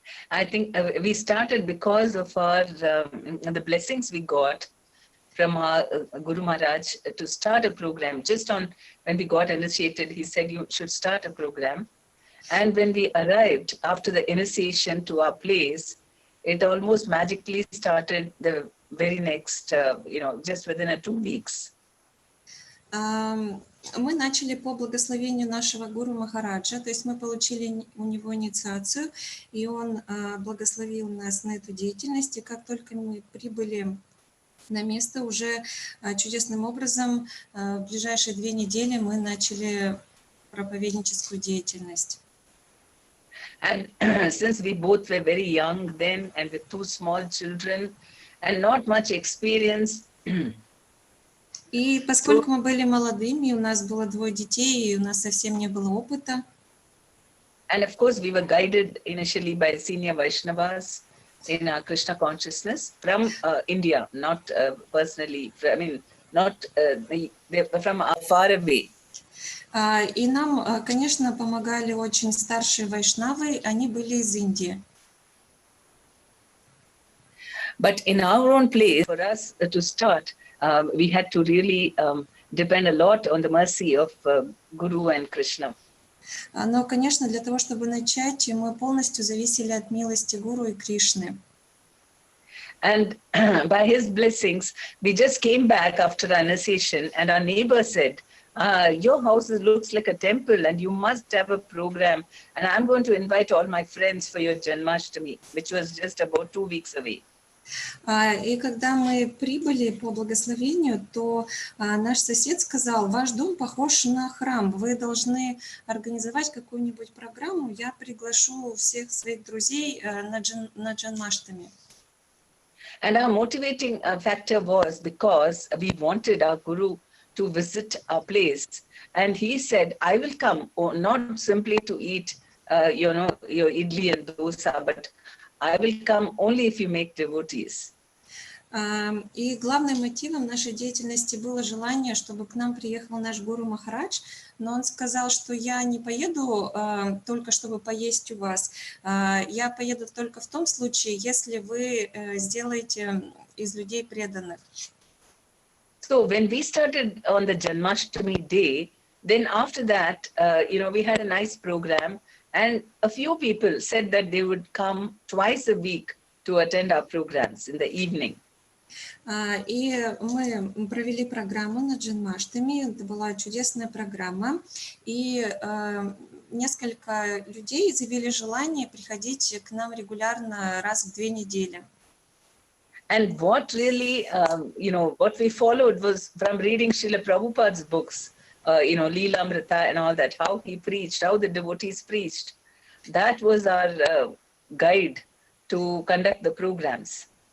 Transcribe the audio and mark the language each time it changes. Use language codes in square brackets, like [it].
[en] I think we started because of our the blessings we got from our Guru Maharaj to start a program. Just on when we got initiated, he said you should start a program. And when we arrived after the initiation to our place, it almost magically started the very next, just within 2 weeks. [ru] Мы начали по благословению нашего Гуру Махараджа, то есть мы получили у него инициацию, и он благословил нас на эту деятельность. И как только мы прибыли на место, уже чудесным образом в ближайшие 2 недели мы начали проповедническую деятельность. [en] And since we both were very young then and with 2 small children and not much experience, [ru] и поскольку мы были молодыми, у нас было 2 детей, и у нас совсем не было опыта. [en] And of course we were guided initially by senior Vaishnavas in our Krishna consciousness from India, not personally, not from far away. [ru] И нам, конечно, помогали очень старшие вайшнавы, они были из Индии. [en] But in our own place, for us to start, we had to really depend a lot on the mercy of Guru and Krishna. [ru] Но, конечно, для того, чтобы начать, мы полностью зависели от милости Гуру и Кришны. [en] And by his blessings, we just came back after our initiation, and our neighbor said, your house looks like a temple, and you must have a program, and I'm going to invite all my friends for your Janmashtami, which was just about 2 weeks away. [ru] И когда мы прибыли по благословению, то наш сосед сказал: ваш дом похож на храм, вы должны организовать какую-нибудь программу, я приглашу всех своих друзей на Джанмаштами. [en] And our motivating factor was because we wanted our Guru to visit our place. And he said, I will come, not simply to eat, your idli and dosa, but I will come only if you make devotees. [ru] И главным мотивом нашей деятельности было желание, чтобы к нам приехал наш Гуру Махарадж, но он сказал, что я не поеду только чтобы поесть у вас, я поеду только в том случае, если вы сделаете из людей преданных. [en] So when we started on the Janmashtami day, then after that, we had a nice program, and a few people said that they would come twice a week to attend our programs in the evening. [ru] И мы провели программу на Джанмаштами, это была чудесная программа, и несколько людей заявили желание приходить к нам регулярно раз в 2 недели. [en] And what really, what we followed was from reading Srila Prabhupada's books, Leela Amrita and all that, how he preached, how the devotees preached. That was our guide to conduct the programs.